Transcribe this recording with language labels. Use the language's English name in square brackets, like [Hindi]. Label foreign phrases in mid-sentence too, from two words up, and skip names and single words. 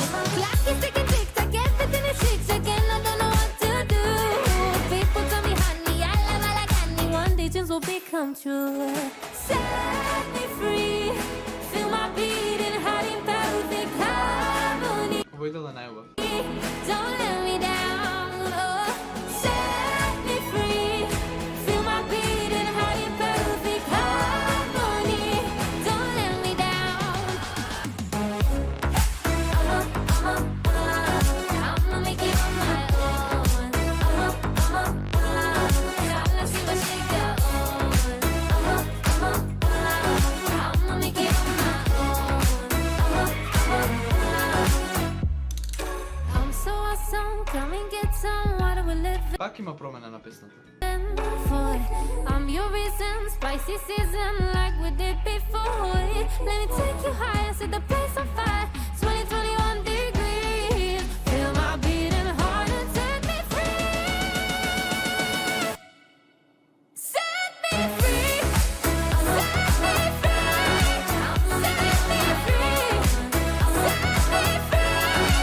[English] Clock is ticking, tick tock, everything is zigzag, and I don't know what to do. People tell me, honey, I love all I got. One day dreams will become true. Set me free, feel my beating heart in perfect harmony. [Macedonian] Овој дел е најубав. [English] Don't let me down. Oh, set me free, feel my beating heart in perfect harmony. Don't let me down. I'ma make it on my own. Gotta see my shaker on. I'ma make it on my own. I'm so awesome, come and get some. What are we living [Macedonian] Пак има промена на песната. [English] for? I'm your reason, spicy season like we did before. Let me take you higher, set the place on fire. 2021 degrees, feel my beating heart and set me free. Set me free, set me free, set me free, set me free.